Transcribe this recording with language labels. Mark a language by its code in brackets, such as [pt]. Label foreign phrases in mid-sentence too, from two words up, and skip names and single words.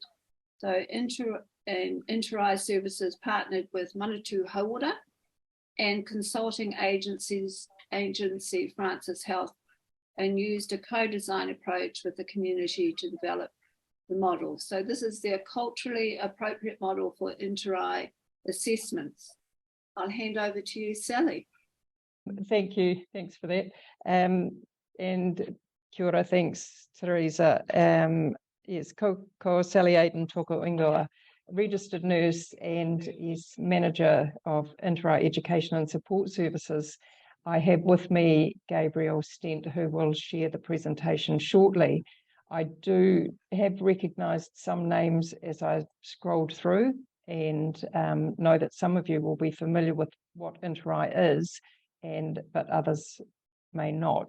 [en] So InterRAI Services partnered with Manatū Hauora and consulting agency Francis Health, and used a co-design approach with the community to develop the model. So this is their culturally appropriate model for InterRAI assessments. I'll hand over to you, Sally. Thank you. Thanks for that. And [mi] kia ora, [en] thanks, Teresa. Yes, [mi] ko Sally Aydon toko ingoa, [en] registered nurse and is manager of InterRAI Education and Support Services. I have with me Gabriel Stent, who will share the presentation shortly. I do have recognised some names as I scrolled through, and know that some of you will be familiar with what InterRAI is, but others may not.